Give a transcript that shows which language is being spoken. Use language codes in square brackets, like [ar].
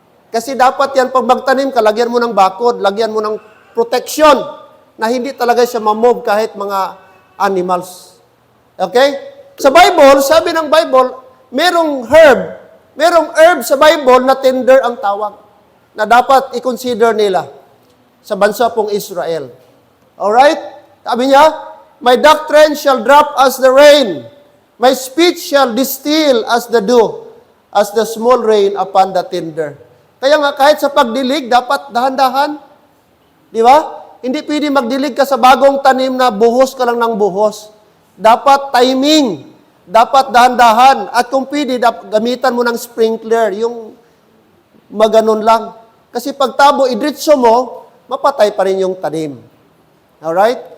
[tl] Kasi dapat yan, pag magtanim ka, lagyan mo ng bakod, lagyan mo ng protection, na hindi talaga siya mamove kahit mga animals. [en] Okay? [tl] Sa Bible, sabi ng Bible, merong herb sa Bible na tender ang tawag, na dapat i-consider nila sa bansa pong Israel. [en] Alright? Sabi niya, my doctrine shall drop as the rain, my speech shall distill as the dew, as the small rain upon the tender. [tl] Kaya nga, kahit sa pagdilig, dapat dahan-dahan. Di ba? Hindi pwede magdilig ka sa bagong tanim na buhos ka lang ng buhos. Dapat timing. Dapat dahan-dahan. At kung pwede, gamitan mo ng sprinkler, yung maganon lang. Kasi pag tabo, idritso mo, mapatay pa rin yung tanim. Alright?